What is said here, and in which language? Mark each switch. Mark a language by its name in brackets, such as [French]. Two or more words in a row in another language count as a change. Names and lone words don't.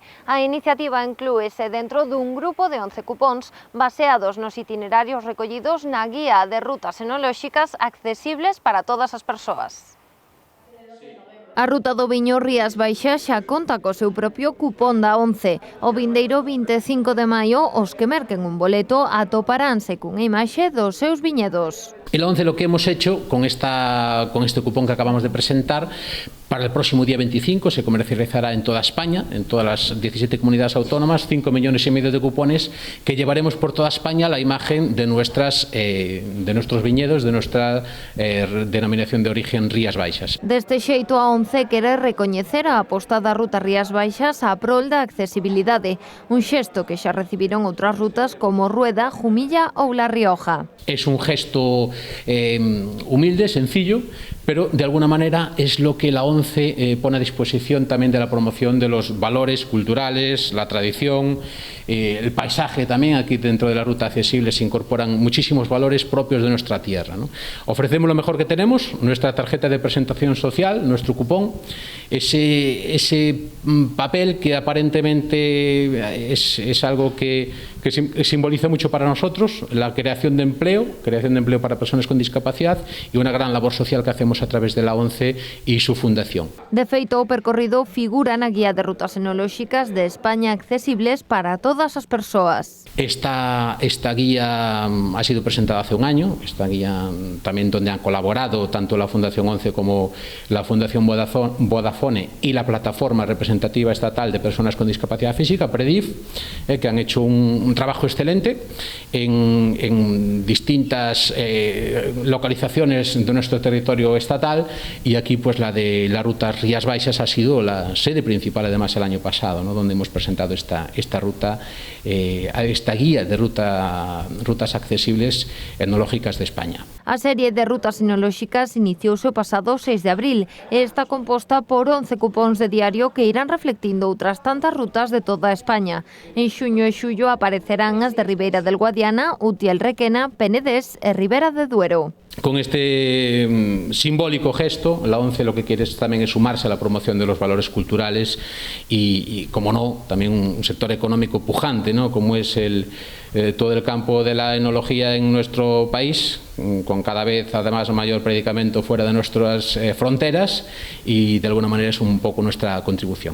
[Galician] A iniciativa inclúese dentro dun grupo de 11 cupóns baseados nos itinerarios recollidos na guía de rutas enolóxicas accesibles para todas as persoas. A ruta do viño Rías Baixas xa conta co seu propio cupón da 11. O vindeiro 25 de maio, os que merquen un boleto atoparánse cunha imaxe dos seus viñedos. [Spanish] El 11 lo que hemos hecho con este cupón que acabamos de presentar, para el próximo día 25 se comercializará en toda España, en todas las 17 comunidades autónomas, 5,5 millones de cupones que llevaremos por toda España la imagen de nuestros viñedos, de nuestra denominación de origen Rías Baixas. [Galician] Deste xeito a 11 quere recoñecer a aposta da ruta Rías Baixas a prol da accesibilidade, un xesto que xa recibiron outras rutas como Rueda, Jumilla ou La Rioja. [Spanish] Es un gesto humilde, sencillo, pero de alguna manera es lo que la ONCE pone a disposición también de la promoción de los valores culturales, la tradición, el paisaje también. Aquí dentro de la ruta accesible se incorporan muchísimos valores propios de nuestra tierra, ¿no? Ofrecemos lo mejor que tenemos, nuestra tarjeta de presentación social, nuestro cupón, ese papel que aparentemente es algo que simboliza mucho para nosotros, la creación de empleo para personas con discapacidad y una gran labor social que hacemos a través de la ONCE y su fundación. [Galician] De feito, o percorrido figura na guía de rutas enolóxicas de España accesibles para todas as persoas. [Spanish] Esta guía ha sido presentada hace un año, esta guía también donde han colaborado tanto la Fundación ONCE como la Fundación Vodafone y la Plataforma Representativa Estatal de Personas con Discapacidad Física, PREDIF, que han hecho un trabajo excelente en distintas localizaciones de nuestro territorio estatal, y aquí pues la de la ruta Rías Baixas ha sido la sede principal además el año pasado, ¿no?, donde hemos presentado esta ruta, esta guía de rutas accesibles etnológicas de España. [Galician] A serie de rutas etnolóxicas iniciouse o pasado 6 de abril e está composta por 11 cupóns de diario que irán reflectindo outras tantas rutas de toda España. En xuño e xullo aparecerán as de Ribeira del Guadiana, Utiel Requena, Penedés e Ribera de Duero. [Spanish] Con este simbólico gesto, la ONCE lo que quiere también es sumarse a la promoción de los valores culturales y como no, también un sector económico pujante, ¿no?, como es todo el campo de la enología en nuestro país, con cada vez además mayor predicamento fuera de nuestras fronteras, y de alguna manera es un poco nuestra contribución.